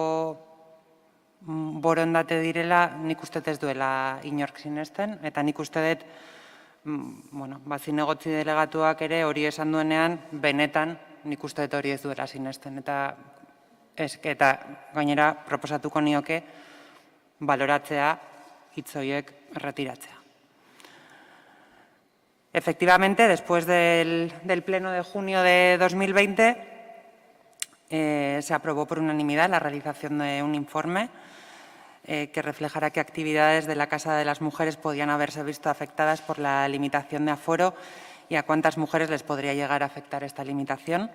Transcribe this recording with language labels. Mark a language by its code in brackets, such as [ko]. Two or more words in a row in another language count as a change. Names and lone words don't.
[eu] borondate direla, nik uste ez duela inork sinesten, eta nik uste dut, zinegotzi delegatuak ere hori esan duenean, benetan nik uste dut hori ez duela sinesten, eta gainera proposatuko nioke baloratzea hitz horiek erretiratzea. [es] Efectivamente, después del pleno de junio de 2020, se aprobó por unanimidad la realización de un informe que reflejará qué actividades de la Casa de las Mujeres podían haberse visto afectadas por la limitación de aforo y a cuántas mujeres les podría llegar a afectar esta limitación.